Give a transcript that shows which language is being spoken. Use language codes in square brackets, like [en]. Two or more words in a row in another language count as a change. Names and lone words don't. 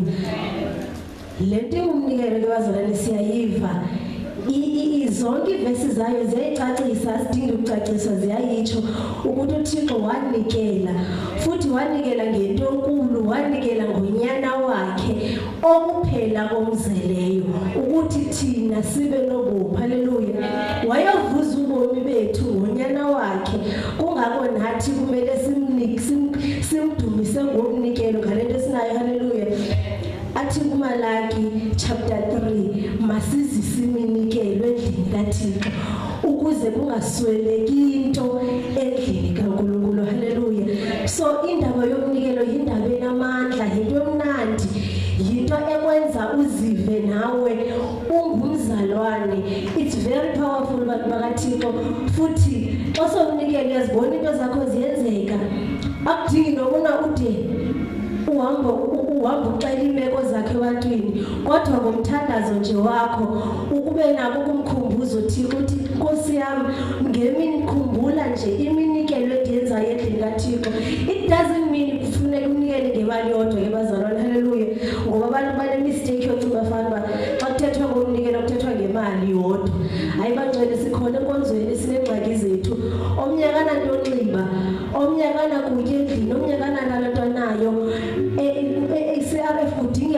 [xh] Lento umnikelo ke bazalwane siyayiva zonke ivesi zayo ziyayicacisa, asidingi ukucacisa, ziyayitsho ukuthi uThixo wanikela futhi wanikela ngento enkulu, wanikela ngonyana wakhe okuphela komzeleyo ukuthi thina sibe nobomi. Hallelujah. Wayovuza ubomi bethu ngonyana wakhe, kungako nathi kumele simdumise ngomnikelo ngalento esinayo. Hallelujah. Athi kuMalaki chapter 3 masizise iminikelo endlini kaThixo ukuze kungasweleki into endlini kaNkulunkulu. Hallelujah. So indaba yomnikelo yindaba enamandla, yinto emnandi, yinto ekwenza uzive nawe ungumzalwane. [en] It's very powerful [xh] bakaThixo futhi xa somnikelo yazibona into zakho ziyenzeka, akudingi nokuna ude uhamba uxela imeko zakhe ebantwini, kodwa ngomthandazo nje wakho ukube nako kumkhumbuzo uThixo uthi Nkosi yami ngemini khumbula nje iminikelo ediyenzayo endlini kaThixo. [en] It doesn't mean [xh] kufuneka unikele ngemali yodwa ke bazalwane. Hallelujah. Ngoba abantu bane mistake yokuba fana xa kuthethwa ngomnikelo kuthethwa ngemali yodwa. Hayi bangcwele sikhona enkonzweni sinengxaki zethu. Omnyakana nto onxiba, omnyakana kutya endlini, omnyakana nalento nayo CRF kudingeka lonto idingekayo.